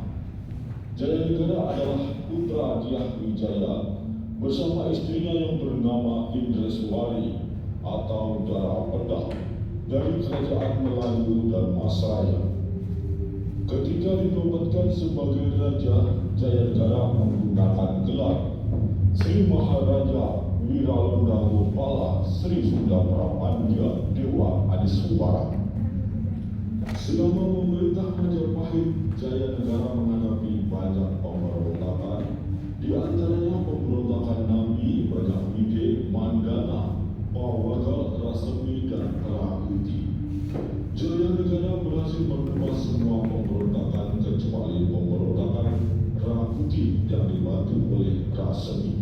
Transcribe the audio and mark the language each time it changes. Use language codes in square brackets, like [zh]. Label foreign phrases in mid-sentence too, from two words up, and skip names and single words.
[id] Jayanegara adalah putra Diyawijaya bersama istrinya yang bernama Indreswari atau Dara Pedah dari kerajaan Melayu dan Masraya. Ketika dinobatkan sebagai raja, Jayanegara menggunakan gelar Sri Maharaja Wiralunda Gopala Sri Sunda Prapandya Dewa Adiswara. Selama memerintah Majapahit, Jayanegara menghadapi banyak pemberontakan, di antaranya pemberontakan Nabi, Bajapide, Mandana, Pawagal, Rasemi, dan Prakuti. Jayanegara berhasil menumpas semua pemberontakan kecuali pemberontakan Rakuti yang dibantu oleh Rasemi.